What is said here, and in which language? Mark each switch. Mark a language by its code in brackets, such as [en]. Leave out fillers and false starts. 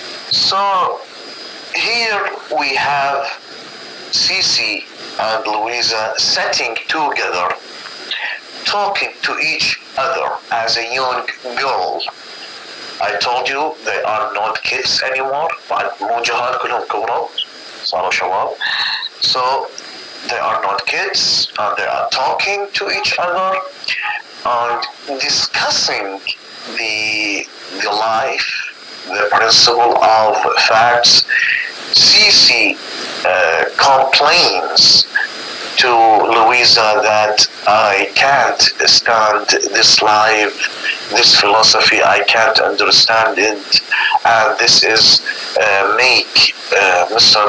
[en] So here we have Sisi and Louisa sitting together, talking to each other as a young girl. I told you they are not kids anymore. [ar] بعد مو جهال كلهم كبروا صاروا شباب. [en] So they are not kids and they are talking to each other and discussing the life, the principle of facts. Sisi complains to Louisa that I can't stand this life, this philosophy, I can't understand it, and this is make Mr.